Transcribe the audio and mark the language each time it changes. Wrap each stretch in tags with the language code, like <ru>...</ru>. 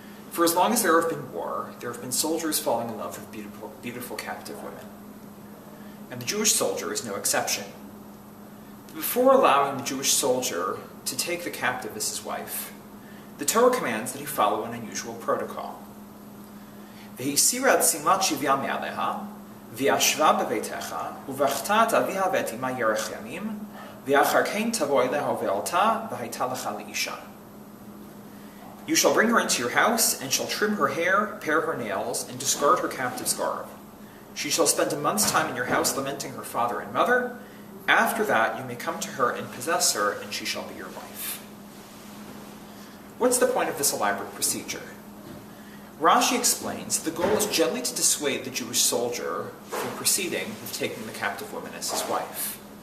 <en>For as long as there have been war, there have been soldiers falling in love with beautiful captive women. And the Jewish soldier is no exception. But before allowing the Jewish soldier to take the captive as his wife, the Torah commands that he follow an unusual protocol.</en> <he>והסירה את שמלת שוויה מעליה, וישבה בביתך, ובכתה את אביה ואת אמה ירך ימים, ואחר כן תבוא אליה ובעלתה, והייתה לך לאישה.</he> <en>You shall bring her into your house, and shall trim her hair, pare her nails, and discard her captive's garb. She shall spend a month's time in your house lamenting her father and mother. After that you may come to her and possess her, and she shall be your wife. What's the point of this elaborate procedure? Rashi explains the goal is gently to dissuade the Jewish soldier from proceeding with taking the captive woman as his wife.</en>